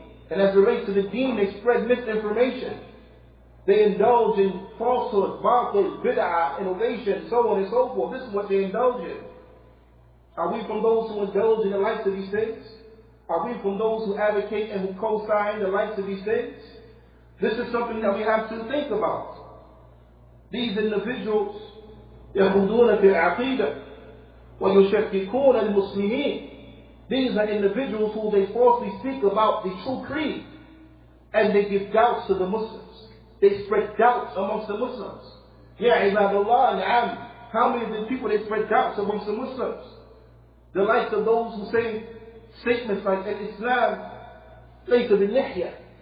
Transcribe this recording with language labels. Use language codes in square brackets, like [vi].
[en] And as it relates to the deen, they spread misinformation. They indulge in falsehood, batil, bid'ah, innovation, so on and so forth. This is what they indulge in. Are we from those who indulge in the likes of these things? Are we from those who advocate and who co-sign the likes of these things? This is something that we have to think about. These individuals, [ar] يَخُوضُونَ فِي الْعَقِيدَةِ وَيُشَكِّكُونَ الْمُسْلِمِينَ. [en] These are individuals who they falsely speak about the true creed and they give doubts to the Muslims. They spread doubts amongst the Muslims. Ya ibadallah and how many of the people they spread doubts amongst the Muslims? The likes of those who say statements like Islam [ar] laysa bil lihya.